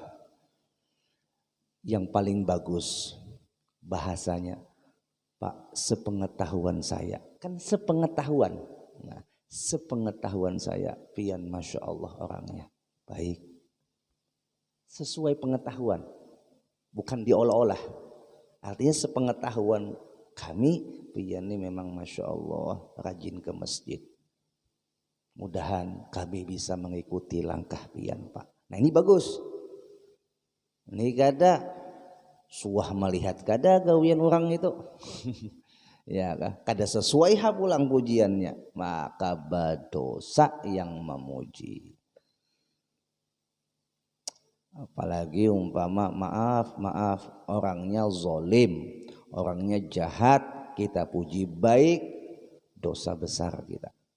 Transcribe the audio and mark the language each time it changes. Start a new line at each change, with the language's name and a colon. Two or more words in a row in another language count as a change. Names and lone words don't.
Indonesian: Yang paling bagus bahasanya, Pak, sepengetahuan saya. Kan sepengetahuan. Nah, Sepengetahuan saya, pian
Arabic: ما شاء الله
Indonesian: orangnya baik. Sesuai pengetahuan, bukan diolah-olah. Artinya sepengetahuan kami, pian ini memang
Arabic: ما شاء الله
Indonesian: rajin ke masjid. Mudahan kami bisa mengikuti langkah pian Pak. Nah ini bagus.
Banjar: Ini kada suah melihat kada gawian orang itu. Ya kada sesuai pulang pujiannya,
Indonesian: maka berdosa yang memuji. Apalagi umpama maaf orangnya zolim, orangnya jahat, kita puji baik, dosa besar kita.